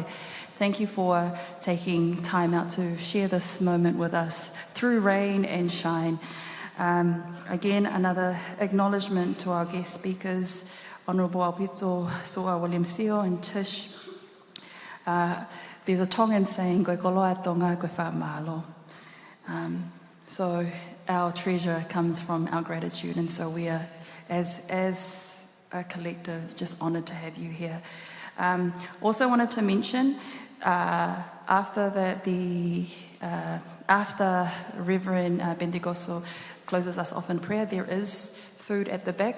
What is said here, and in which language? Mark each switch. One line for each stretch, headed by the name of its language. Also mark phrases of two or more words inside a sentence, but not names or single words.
English: Thank you for taking time out to share this moment with us through rain and shine. Again, another acknowledgement to our guest speakers, Honourable Aupito William Sio and Tish. There's a Tongan saying,
Tongan: "Koe koloa tonga, koe whaamahalo."
English: So our treasure comes from our gratitude, and so we are, as a collective, just honoured to have you here. Also wanted to mention, after Reverend Bendigoso closes us off in prayer, there is food at the back.